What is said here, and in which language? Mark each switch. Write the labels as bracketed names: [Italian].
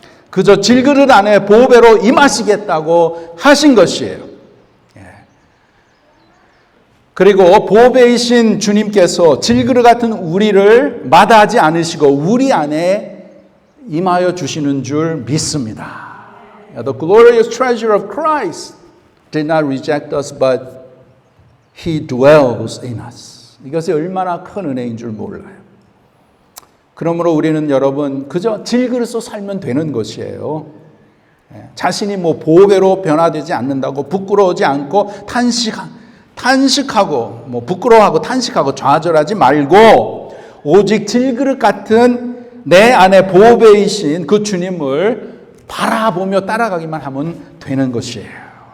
[Korean] 그저 질그릇 안에 보배로 임하시겠다고 하신 것이에요. 그리고 보배이신 주님께서 질그릇 같은 우리를 마다하지 않으시고 우리 안에 임하여 주시는 줄 믿습니다. [English] The glorious treasure of Christ did not reject us, but He dwells in us. [Korean] 이것이 얼마나 큰 은혜인 줄 몰라요. 그러므로 우리는 여러분 그저 질그릇으로 살면 되는 것이에요. 자신이 뭐 보배로 변화되지 않는다고 부끄러워하지 않고 탄식하고 뭐 부끄러워하고 탄식하고 좌절하지 말고 오직 질그릇 같은 내 안에 보배이신 그 주님을 바라보며 따라가기만 하면 되는 것이에요.